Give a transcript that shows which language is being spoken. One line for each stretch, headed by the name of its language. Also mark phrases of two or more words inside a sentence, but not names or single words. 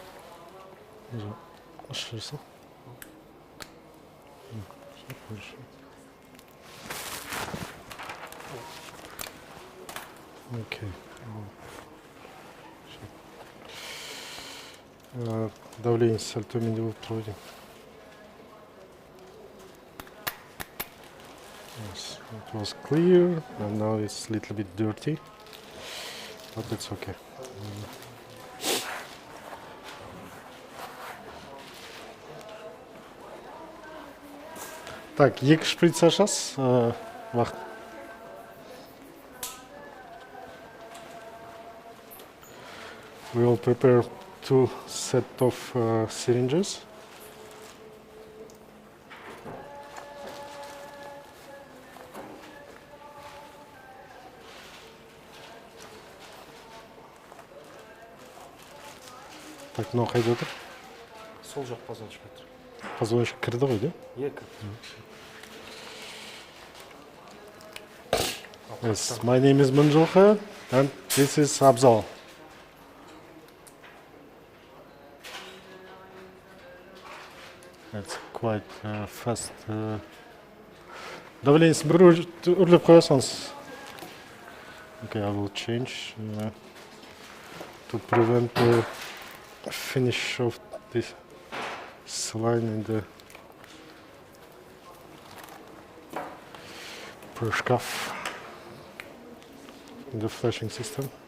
Kazakh: Ашып жіберсің. Окей. Давление сәл төменде болып тұр ғой.
English: Yes, it was clear and now it's a little bit dirty, but it's okay.
Kazakh: Так, екі шприц ашасыз. Уақыт.
English: We will prepare two set of syringes.
Kazakh: Так, мынау қайда отыр? Сол жақ позвоночник отыр. Позвоночник кірді ғой, да? Екі.
English: Yes, my name is Mynzhylky and this is Abzal. It's quite fast.
Kazakh: Давлениесі бір үрлеп қоясаңыз.
English: Okay, I will change to prevent the finish of this saline in the прыжков in the flashing system.